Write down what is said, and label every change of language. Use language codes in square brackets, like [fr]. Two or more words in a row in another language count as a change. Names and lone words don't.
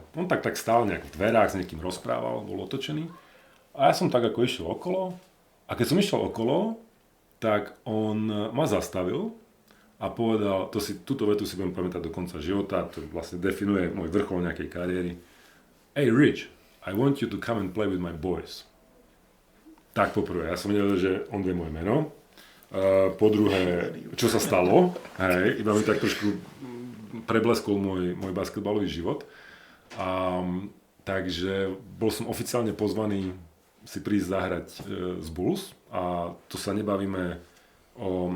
[sk] On tak stál nejak v dverách, s niekým rozprával, bol otočený. A ja som tak ako išiel okolo a keď som išiel okolo, tak on ma zastavil a povedal, túto vetu si budem pamätať do konca života, to vlastne definuje môj vrchol nejakej kariéry. [en] Hey Rich, I want you to come and play with my boys. [sk] Tak poprvé, ja som nevedel, že on vie moje meno. Po druhé, čo sa stalo, hej, iba mi tak trošku prebleskol môj basketbalový život. Takže bol som oficiálne pozvaný si prísť zahrať z Bulls a to sa nebavíme o...